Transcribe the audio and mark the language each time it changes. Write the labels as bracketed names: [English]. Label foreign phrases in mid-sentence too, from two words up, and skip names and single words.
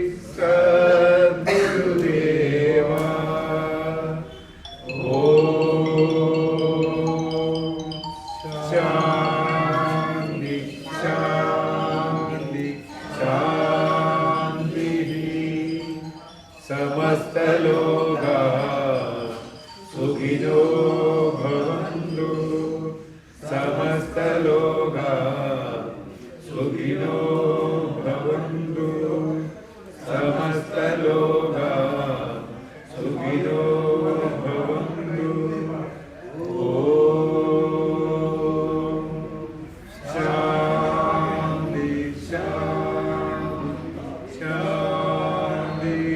[Sanskrit] സദ്ഗുരുദേവ ഓം ശാന്തി ശാന്തി ശാന്തി സമസ്തലോകാ സുഖിനോ ഭവന്തു സമസ്തലോകാ സുഖിനോ ഭവന്തു സമസ്തലോകാ സുഖിനോ ഭവന്തു ഓം ശാന്തി ശാന്തി ശാന്തി